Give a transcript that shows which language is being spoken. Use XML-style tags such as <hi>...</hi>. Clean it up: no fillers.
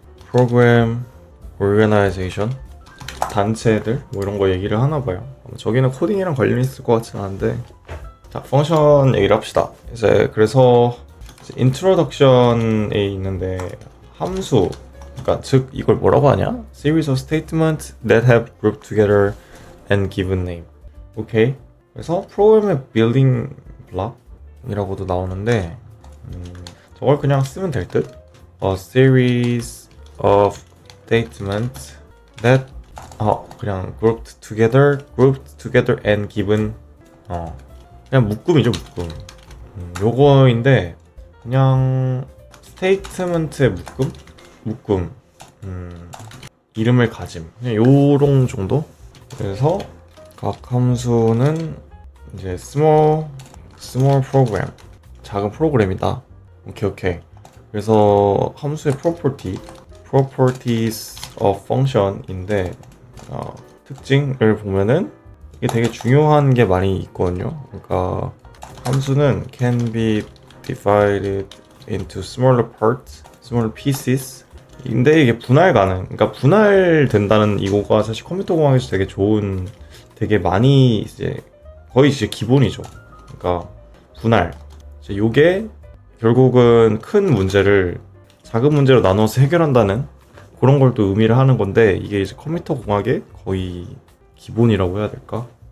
<ko>program organization 단체들 뭐 이런 거 얘기를 하나 봐요. 저기는 코딩이랑 관련이 있을 것 같진 않은데, 자, 펑션 얘기를 합시다. 이제 그래서 인트로덕션에 있는데 함수, 그러니까 즉 이걸 뭐라고 하냐?</ko> <en>Series of statements that have grouped together and given name.</en> <ko>오케이. 그래서 프로그램의 building block이라고도 나오는데, 저걸 그냥 쓰면 될 듯.</ko> <en>A series of statements that 그냥 grouped together and given</en> <ko>그냥 묶음이죠, 묶음. 요거인데 그냥 스테이트먼트의 묶음 이름을 가짐 그냥 요런 정도. 그래서 각 함수는 이제 small program 작은 프로그램이다. 오케이. 그래서 함수의</ko> <en>properties of function</en> <ko>인데 특징을 보면은 이게 되게 중요한 게 많이 있거든요. 그러니까 함수는</ko> <en>can be divided into smaller parts, smaller pieces.</en> <ko>근데 이게 분할 가능. 그러니까 분할된다는 이거가 사실 컴퓨터 공학에서 되게 좋은, 되게 많이 이제 거의 이제 기본이죠. 그러니까 분할. 이제 요게 결국은 큰 문제를 작은 문제로 나눠서 해결한다는 그런 걸 또 의미를 하는 건데, 이게 이제 컴퓨터 공학의 거의 기본이라고 해야 될까?</ko>